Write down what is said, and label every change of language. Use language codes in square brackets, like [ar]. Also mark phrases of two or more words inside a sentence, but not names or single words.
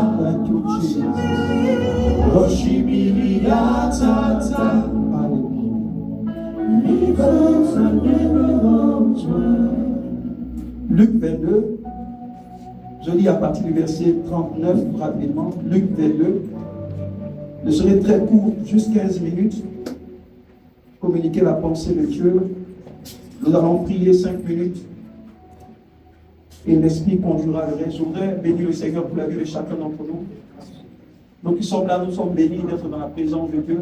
[en] Thank you, Jesus. [ig] Oshimiriatata. [fr] Luc 22, je lis à partir du verset 39 rapidement. Luc 22, je serai très court, juste 15 minutes, communiquer la pensée de Dieu. Nous allons prier 5 minutes et l'Esprit conduira le reste. Je voudrais bénir le Seigneur pour la vie de chacun d'entre nous. Donc, qui sommes là, nous sommes bénis d'être dans la présence de Dieu.